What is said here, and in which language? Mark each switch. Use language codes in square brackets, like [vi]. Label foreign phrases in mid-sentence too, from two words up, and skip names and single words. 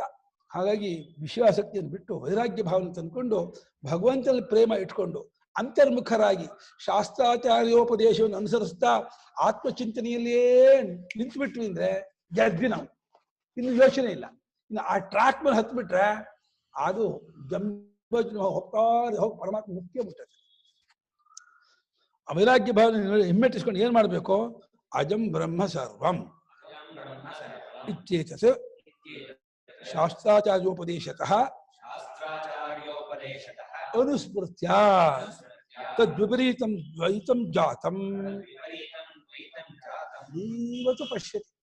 [kn] ಹಾಗಾಗಿ ವಿಷಯಾಸಕ್ತಿಯನ್ನು ಬಿಟ್ಟು ವೈರಾಗ್ಯ ಭಾವನೆ ತಂದುಕೊಂಡು ಭಗವಂತನಲ್ಲಿ ಪ್ರೇಮ ಇಟ್ಕೊಂಡು ಅಂತರ್ಮುಖರಾಗಿ ಶಾಸ್ತ್ರಾಚಾರ್ಯೋಪದೇಶವನ್ನು ಅನುಸರಿಸ್ತಾ ಆತ್ಮಚಿಂತನೆಯಲ್ಲಿಯೇ ನಿಂತುಬಿಟ್ವಿ ಅಂದ್ರೆ ಗೆದ್ವಿ ನಾವು. ಇನ್ನು ಯೋಚನೆ ಇಲ್ಲ. ಇನ್ನು ಆ ಟ್ರ್ಯಾಕ್ ಮೇಲೆ ಹತ್ಬಿಟ್ರೆ ಅದು ಹೋಗಿ ಪರಮಾತ್ಮ ಮುಖ್ಯ ಮುಟ್ಟದೆ. ಆ ವೈರಾಗ್ಯ ಭಾವನೆ ಹಿಮ್ಮೆಟ್ಟಿಸ್ಕೊಂಡು ಏನ್ ಮಾಡ್ಬೇಕು? [sa] ಅಜಂ ಬ್ರಹ್ಮ ಸರ್ವಂ ಇತ್ಯೇತತ್ ಶಾಸ್ತ್ರಾಚಾರ್ಯೋಪದೇಶತಃ ಅನುಸ್ಮೃತ್ಯ ತದ್ವಿಪರೀತಂ ದ್ವೈತಂ ಜಾತಂ ಇವತ್ತು ಪಶ್ಯತಿ.